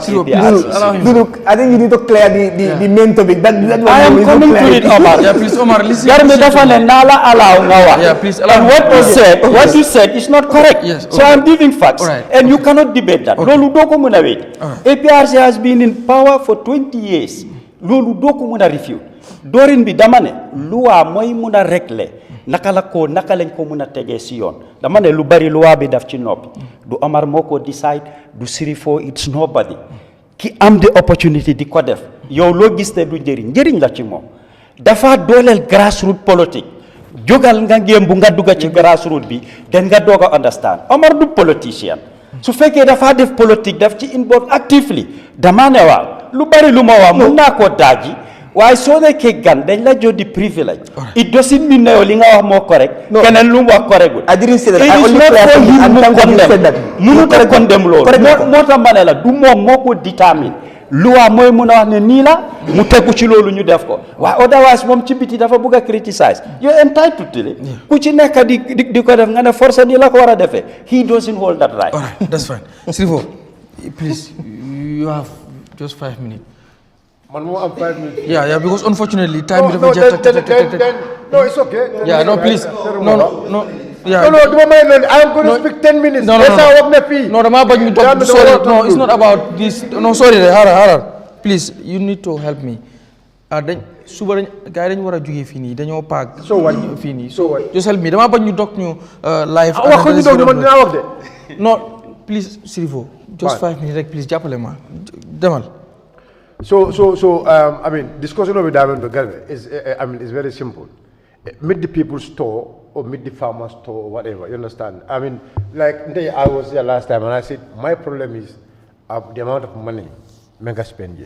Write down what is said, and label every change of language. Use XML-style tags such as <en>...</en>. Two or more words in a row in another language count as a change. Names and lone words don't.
<en>Dudu, I think you need to clear the main topic. That I am coming to it, Omar. Yeah, please, Omar, listen. Yeah, please allow. And what you said is not correct. Yes, okay. So I'm giving facts. Right. And you cannot debate that.</en> <wo>Lolu doko muna wait.</wo> <en>APRC has been in power for 20 years.</en> <wo>Lolu doko muna refute. Dorin bi damane, loi moy muna rekle. Naka lañ ko mëna téggé ci yoon dama né lu bari loi bi daf ci nopi du Omar moko decide du Sirifo,</wo> <en>it's nobody</en> <wo>ki am</wo> <en>the opportunity</en> <wo>di ko def yow lo gis té du njëriñ la ci mom dafa dolel grassroots politique jogal nga ngembu nga dugga ci grassroots bi den nga doga understand Omar du politicien su fekkee dafa def politique daf ci involve actively dama né waaw lu bari lu ma wax mën na ko daaji.</wo> <en>Why so they can</en> <wo>gan dañ la jot di</wo> <en>privilege. It doesn't mean that</en> <wo>li nga wax mo</wo> <en>correct.</en> <wo>Keneen lu mu wax correct.</wo> <en>I didn't say that. I only said that.</en> <wo>Mënu ko condemn loolu. Moo tax ma ne la du moom moo ko determine. Loi mooy mën a wax ne nii la mu tegu ci loolu ñu def ko. Waaye otherwise moom ci biti dafa bëgg a criticize.</wo> <en>You're entitled to it.</en> <wo>Ku ci nekk di ko def nga ne force nii la ko war a defee.</wo> <en>He doesn't hold that right. All right, that's fine. Sirifo, please, you have just 5 minutes. Man, more than 5 minutes. Yeah, because unfortunately time no, it's okay. Yeah, no, please. No. Yeah. No, I'm going to speak 10 minutes. No, it's not about this. No, sorry, Harar. Please, you need to help me.</en> <wo>dañ suba dañ gars yi dañu war a jógee fii nii dañoo paak.</wo> <en>So what?</en> <wo>fii nii</wo> <en>So what?</en> <wo>Josel mi damaa bañ ñu dog ñu live. wax ko ñu dog man dinaa wax de.</wo> <en>non please Sirifo. just 5 minutes rek please</en> <wo>jàppale ma demal.</wo> <en>So, I mean, discussion of the diamond is, is very simple. Meet the people's store or meet the farmer's store or whatever, you understand? I mean, like, I was here last time and I said, my problem is the amount of money mega spend here.</en>